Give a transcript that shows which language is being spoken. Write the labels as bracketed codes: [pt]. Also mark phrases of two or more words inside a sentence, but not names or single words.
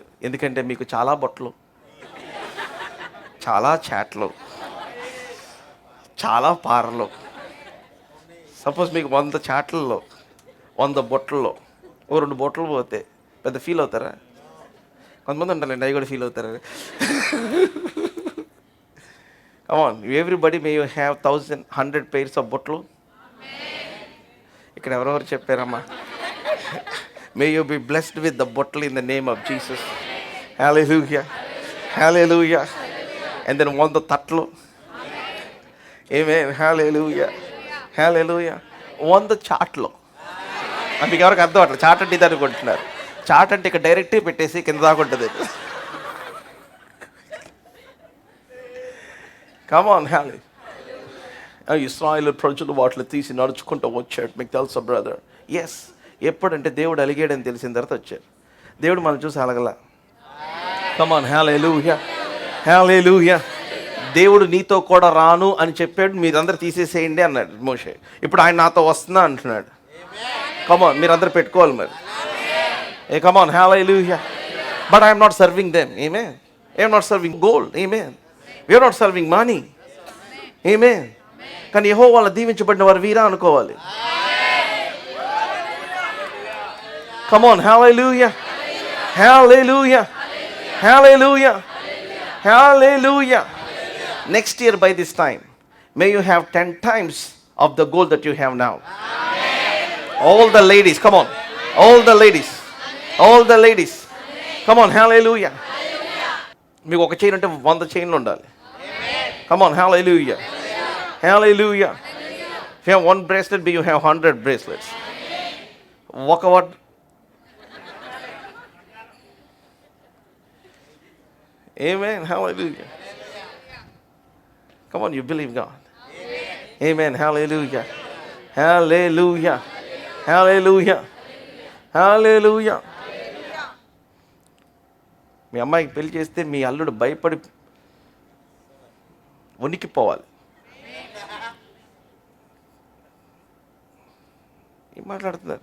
[te] ఎందుకంటే మీకు చాలా బొట్లు, చాలా చాట్లు, చాలా పారలు. సపోజ్ మీకు 100 చాట్లలో 100 బొట్లలో 2 బొట్లు పోతే పెద్ద ఫీల్ అవుతారా? కొంతమంది ఉంటారండి అవి కూడా ఫీల్ అవుతారా? [en] Come on, everybody may you have 100 pairs of బొట్లు. [te] ఇక్కడ ఎవరెవరు చెప్పారమ్మా? [en] May you be blessed with the bottle in the name of Jesus. Hallelujah. Hallelujah. And then 100 తట్లు. Amen. Hallelujah. Hallelujah. [te] 100 చాట్లు. మీకు ఎవరికి అర్థం అట్లా చాట్ అంటే ఇది అనుకుంటున్నారు. చాట్ అంటే ఇక డైరెక్ట్గా పెట్టేసి కింద దాకా ఉంటుంది. [en] Come on, hallelujah. [te] ఇశ్రాయేలు ప్రజలు వాటిని తీసి నడుచుకుంటూ వచ్చాడు. మీకు తెలుసా [en] brother? yes. [te] ఎప్పుడంటే దేవుడు అలిగాడని తెలిసిన తర్వాత వచ్చారు. దేవుడు మనం చూసి అలగల. [en] Come on, hallelujah. [te] Hallelujah. దేవుడు నీతో కూడా రాను అని చెప్పాడు. మీరందరూ తీసేసేయండి అన్నాడు మోషే. ఇప్పుడు ఆయన నాతో వస్తున్నా అంటున్నాడు. [en] Come on, [te] మీరందరూ పెట్టుకోవాలి మరి. [en] Come on, hallelujah. But I am not serving them. Amen. I am not serving gold. Amen. We are not serving money. Amen. [te] కానీ యెహోవా వాళ్ళ దీవించబడిన వారు వీరా అనుకోవాలి. [en] Come on, hallelujah. Hallelujah. Hallelujah. Hallelujah. Next year by this time, may you have 10 times of the gold that you have now. All the ladies, come on. All the ladies. All the ladies. Come on, hallelujah. [te] మీకు ఒక చైన్ అంటే 100 చైన్లు ఉండాలి. [en] Come on, hallelujah. Hallelujah. If you have 1 bracelet, you have 100 bracelets. Walk out. Amen. Hallelujah. Come on, you believe God. Amen. Hallelujah. Hallelujah. Hallelujah. Hallelujah. [te] మీ అమ్మాయికి పెళ్లి చేస్తే మీ అల్లుడు భయపడి వణికిపోవాలి. ఏం మాట్లాడుతున్నారు?